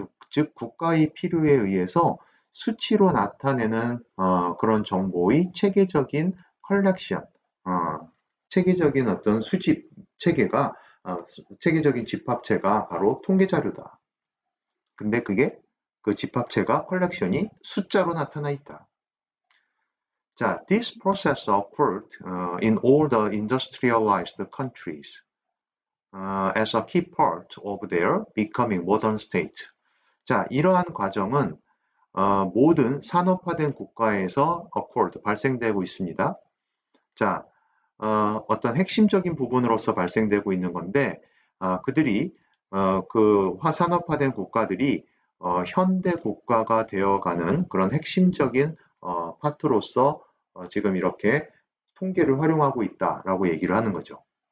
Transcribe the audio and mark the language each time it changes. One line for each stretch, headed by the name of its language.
Korean: 즉 국가의 필요에 의해서 수치로 나타내는 그런 정보의 체계적인 컬렉션, 체계적인 어떤 수집 체계가 체계적인 집합체가 바로 통계 자료다. 근데 그게 그 집합체가 컬렉션이 숫자로 나타나 있다.
English: 자, this process occurred in all the industrialized countries as a key part of their becoming modern state.
Korean: 자, 이러한 과정은 모든 산업화된 국가에서 occurred, 발생되고 있습니다. 자, 어떤 핵심적인 부분으로서 발생되고 있는 건데 그들이 그 산업화된 국가들이 현대 국가가 되어가는 그런 핵심적인 파트로서 지금 이렇게 통계를 활용하고 있다라고 얘기를 하는 거죠.